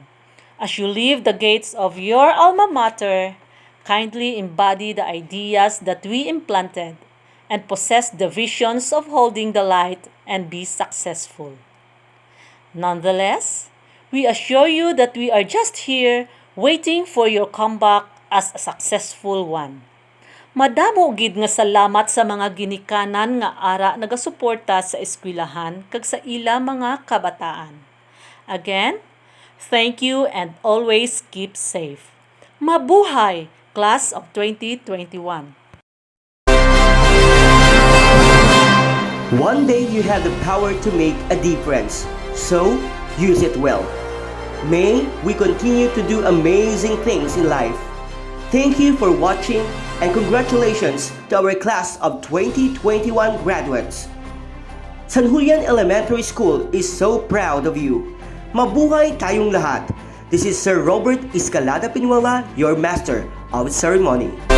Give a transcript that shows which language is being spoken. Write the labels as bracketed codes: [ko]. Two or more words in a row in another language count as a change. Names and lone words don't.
[en] As you leave the gates of your alma mater, kindly embody the ideas that we implanted and possess the visions of holding the light and be successful. Nonetheless, we assure you that we are just here waiting for your comeback as a successful one. [hil] Madamo gid nga salamat sa mga ginikanan nga ara nagasuporta sa eskwelahan kag sa ila mga kabataan. [en] Again, thank you and always keep safe. Mabuhay, Class of 2021! One day you have the power to make a difference, so use it well. May we continue to do amazing things in life. Thank you for watching and congratulations to our class of 2021 graduates. San Julian Elementary School is so proud of you. [tl] Mabuhay tayong lahat. [en] This is Sir Robert Escalada Pinuela, your Master of Ceremony.